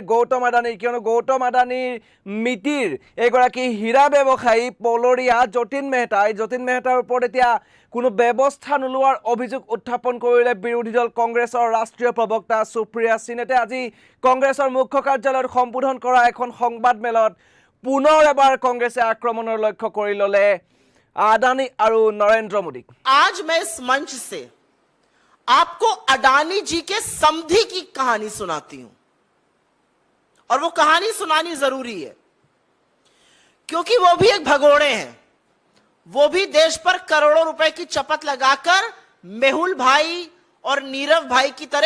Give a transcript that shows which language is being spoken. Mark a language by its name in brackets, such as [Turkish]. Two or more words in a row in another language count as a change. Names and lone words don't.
[Assamese] গৌতম আদানীৰ কিয়নো গৌতম আদানীৰ মিতিৰ এগৰাকী হীৰা ব্যৱসায়ী পলৰীয়া যতীন মেহতাৰ ওপৰত এতিয়া কোনো ব্যৱস্থা নোলোৱাৰ অভিযোগ উত্থাপন কৰিলে বিৰোধী দল কংগ্ৰেছৰ ৰাষ্ট্ৰীয় প্ৰবক্তা সুপ্ৰিয়া সিনেতে আজি কংগ্ৰেছৰ মুখ্য কাৰ্যালয়ত সম্বোধন কৰা এখন সংবাদমেলত পুনৰ এবাৰ কংগ্ৰেছে আক্ৰমণৰ লক্ষ্য কৰি ললে আদানী আৰু নৰেন্দ্ৰ মোদীক [Hindi] आज मैं इस मंच से आपको अडानी जी के समधी की कहानी सुनाती हूं और वो कहानी सुनानी जरूरी है क्योंकि वो भी एक भगोड़े हैं वो भी देश पर करोड़ों रुपए की चपत लगाकर मेहुल भाई और नीरव भाई की तरह